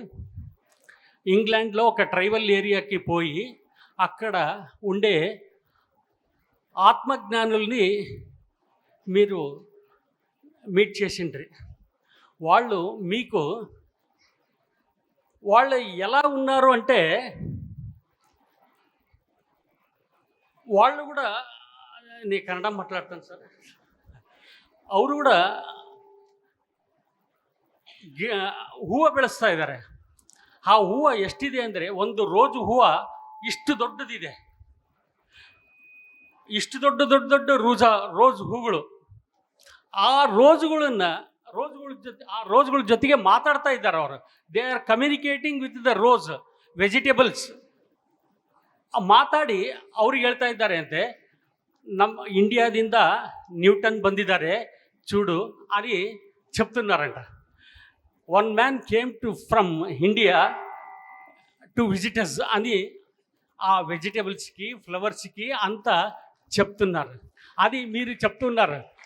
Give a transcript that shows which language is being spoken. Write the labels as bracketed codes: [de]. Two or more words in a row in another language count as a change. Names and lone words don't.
[te] ఇంగ్లాండ్లో ఒక ట్రైబల్ ఏరియాకి పోయి అక్కడ ఉండే ఆత్మజ్ఞానుల్ని మీరు మీట్ చేసిండ్రి. వాళ్ళు ఎలా ఉన్నారు అంటే, వాళ్ళు కూడా, నేను [kn] ಕನ್ನಡ ಮಾತಾಡ್ತಾನೆ ಸರ್, ಅವರು ಕೂಡ ಹೂವು ಬೆಳೆಸ್ತಾ ಇದ್ದಾರೆ. ಆ ಹೂವು ಎಷ್ಟಿದೆ ಅಂದರೆ, ಒಂದು ರೋಜು ಹೂವು ಇಷ್ಟು ದೊಡ್ಡದಿದೆ, ಇಷ್ಟು ದೊಡ್ಡ ರೋಜ್ ಹೂಗಳು. ಆ ರೋಜ್ಗಳ ಜೊತೆಗೆ ಮಾತಾಡ್ತಾ ಇದ್ದಾರೆ ಅವರು. [en] They are communicating with the rose vegetables. [kn] ಮಾತಾಡಿ ಅವ್ರಿಗೆ ಹೇಳ್ತಾ ಇದ್ದಾರೆ ಅಂತೆ, ನಮ್ಮ ఇండియాದಿಂದ న్యూటన్ ಬಂದಿದ್ದಾರೆ [te] చూడు అని చెప్తున్నారంట. [en] One man came from India to visitors [te] అని ఆ వెజిటేబుల్స్కి, ఫ్లవర్స్కి అంతా చెప్తున్నారు. అది మీరు చెప్తున్నారు.